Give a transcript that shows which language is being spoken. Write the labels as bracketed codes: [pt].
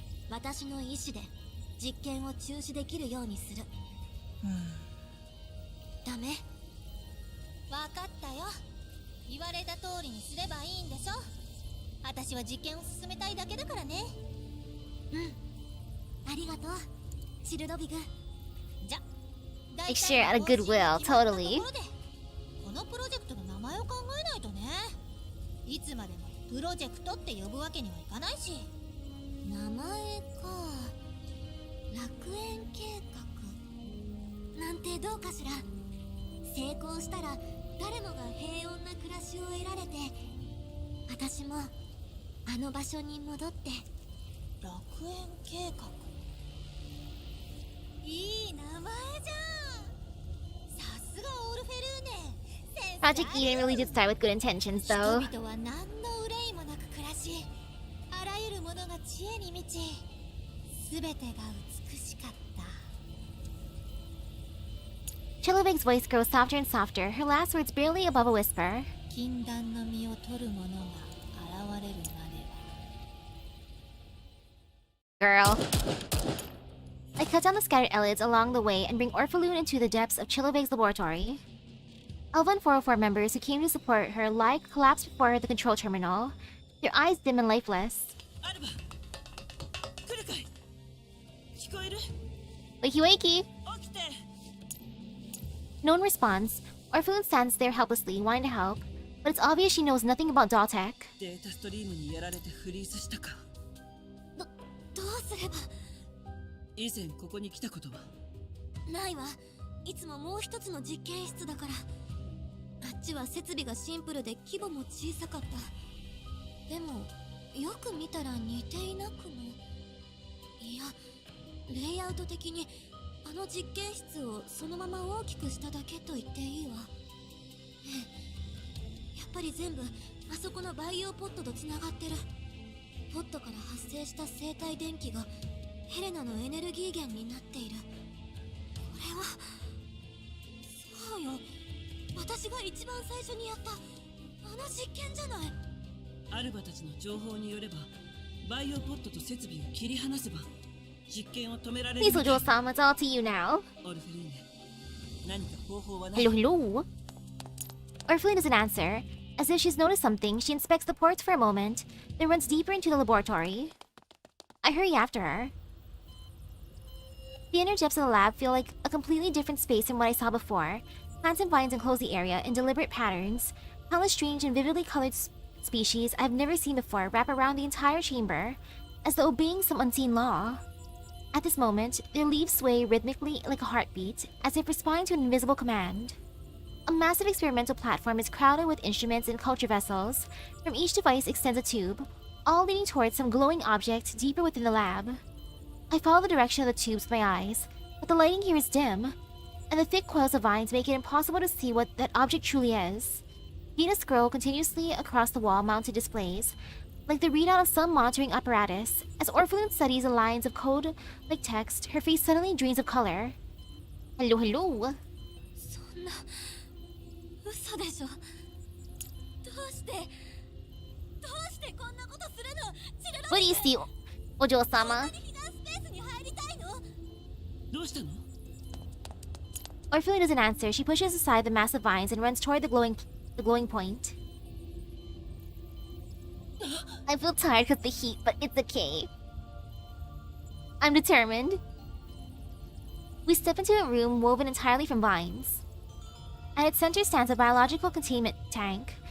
[ja] 私の意思で実験を中止できるようにする。ダメ？わかったよ。言われた通りにすればいいんでしょ。私は実験を進めたいだけだからね。ありがとう、チルドビグ。じゃ、 [en] Like share out of goodwill, totally. [ja] このプロジェクトの名前を考えないとね。いつまでもプロジェクトって呼ぶわけにはいかないし。名前か。楽園計画なんてどうかしら。成功したら誰もが平穏な暮らしを得られて、私もあの場所に戻って。楽園計画、いい名前じゃん。さすがオルフェルーネ。 [en] Project Eden really did start with good intentions, though. [ja] 人々は何の憂いもなく暮らし、あらゆるものが知恵に満ち、すべてが美しかった。 [en] Chilliwack's voice grows softer and softer, her last words barely above a whisper. [ja] 禁断の実を取る者が現れるまでは。 [en] Girl. I cut down the scattered elids along the way and bring Orphalune into the depths of Chilliwack's laboratory. Elven 404 members who came to support her lie collapsed before the control terminal, their eyes dim and lifeless. [ja] アルバ、来るかい？聞こえる？ [en] Wakey wakey! [ja] 起きて！ [en] No one responds. Orphalune stands there helplessly, wanting to help, but it's obvious she knows nothing about doll tech. [ja] データストリームにやられてフリーズしたか。どうすれば。以前ここに来たことは？ないわ。いつももう一つの実験室だから。あっちは設備がシンプルで規模も小さかった。でもよく見たら似ていなくも。いや、レイアウト的にあの実験室をそのまま大きくしただけと言っていいわ。やっぱり全部あそこの培養ポットとつながってる。ポットから発生した生体電気がヘレナのエネルギー源になっている。これはそうよ、私が一番最初にやったあの実験じゃない。アルバたちの情報によれば、バイオポットと設備を切り離せば実験を止められる。 [en] Please, Ojo-sama, it's all to you now. [ja] オルフェルーネ、何か方法はない？ [en] Hello, hello. Orphalune doesn't answer. As if she's noticed something, she inspects the ports for a moment, then runs deeper into the laboratory. I hurry after her. The inner depths of the lab feel like a completely different space from what I saw before. Plants and vines enclose the area in deliberate patterns. Countless strange and vividly colored species I've never seen before wrap around the entire chamber, as though obeying some unseen law. At this moment, their leaves sway rhythmically like a heartbeat, as if responding to an invisible command. A massive experimental platform is crowded with instruments and culture vessels. From each device extends a tube, all leading towards some glowing object deeper within the lab. I follow the direction of the tubes with my eyes, but the lighting here is dim. and the thick coils of vines make it impossible to see what that object truly is. Dina scroll continuously across the wall mounted displays, like the readout of some monitoring apparatus. As Orphalin studies the lines of code like text, her face suddenly drains of color. Hello, hello. [ja] そんな嘘でしょ。どうしてこんなことするの。チルロ [en] What do you see, Ojo-sama? [ja] 避難スペースに入りたいの。どうしたの？ [en] Orphalin doesn't answer. She pushes aside the massive vines and runs toward the glowing point. I feel tired because of the heat, but it's okay. I'm determined. We step into a room woven entirely from vines. At its center stands a biological containment tank.